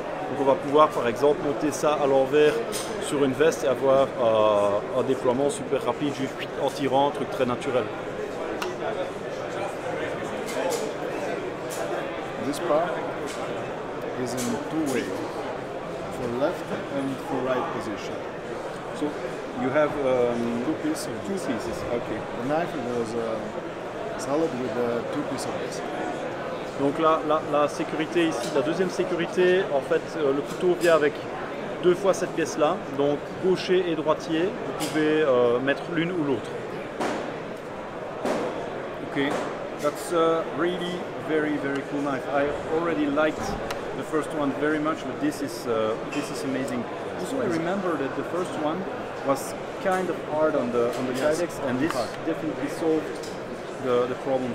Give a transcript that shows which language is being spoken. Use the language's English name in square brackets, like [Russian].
[French] Donc on va pouvoir par exemple monter ça à l'envers sur une veste et avoir un déploiement super rapide, juste en tirant, un truc très naturel. [English] This part is in two ways, for left and for right position. So you have Two pieces. two pieces, okay. The knife was solid with two pieces of this. [French] Donc là, la sécurité ici, la deuxième sécurité, en fait, le couteau vient avec deux fois cette pièce-là, donc gaucher et droitier, vous pouvez mettre l'une ou l'autre. [English] Okay, that's really very cool knife. I already liked the first one very much, but this is amazing. Also, I remember that the first one was kind of hard on the Yes, Kydex, and this hard. definitely solved the problem.